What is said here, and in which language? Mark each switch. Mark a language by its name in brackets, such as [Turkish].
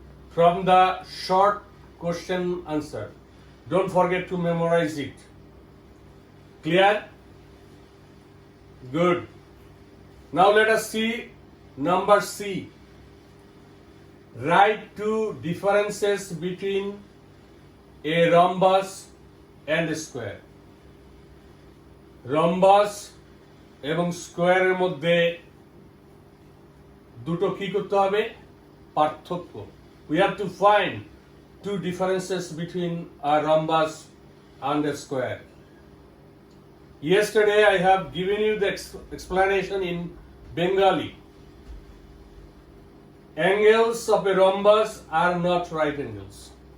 [English] From the short question answer. Don't forget to memorize it. Clear? Good. Now let us see number C. Write two differences between a rhombus and a square. [Bangla] Rhombus এবং স্কোয়ারের মধ্যে দুটো কি করতে হবে? পার্থক্য। [English] We have to find two differences between a rhombus and a square. Yesterday I have given you the explanation in Bengali. Angles of a rhombus are not right angles.